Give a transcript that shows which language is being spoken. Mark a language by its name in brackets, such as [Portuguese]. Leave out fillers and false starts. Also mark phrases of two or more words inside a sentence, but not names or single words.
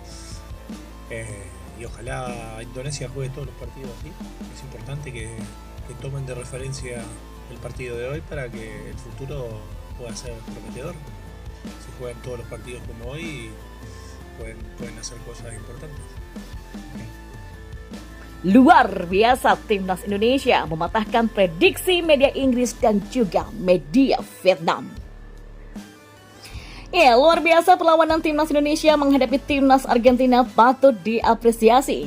[Spanish] Y ojalá Indonesia juegue todos los partidos así. Es importante que tomen de referencia el partido de hoy para que el futuro pueda ser prometedor. Si juegan todos los partidos como hoy, pueden hacer cosas importantes. [Indonesian] Luar biasa timnas Indonesia mematahkan prediksi media Inggris dan juga media Vietnam. Ya, luar biasa perlawanan timnas Indonesia menghadapi timnas Argentina patut diapresiasi.